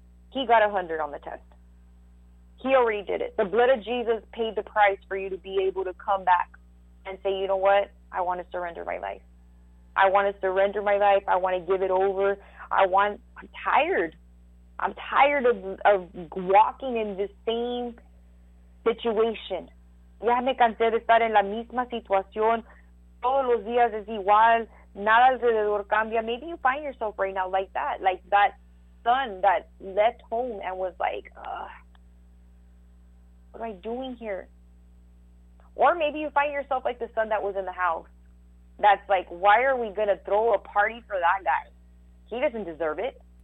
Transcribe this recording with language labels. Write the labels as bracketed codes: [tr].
[en] He got 100 on the test. He already did it. The blood of Jesus paid the price for you to be able to come back and say, you know what? I want to surrender my life. I want to surrender my life. I want to give it over. I'm tired. I'm tired of walking in the same situation. [es] Ya me cansé de estar en la misma situación. Todos los días es igual. Nada alrededor cambia. [en] Maybe you find yourself right now like that son that left home and was like, ugh. What am I doing here? Or maybe you find yourself like the son that was in the house. That's like, why are we going to throw a party for that guy? He doesn't deserve it.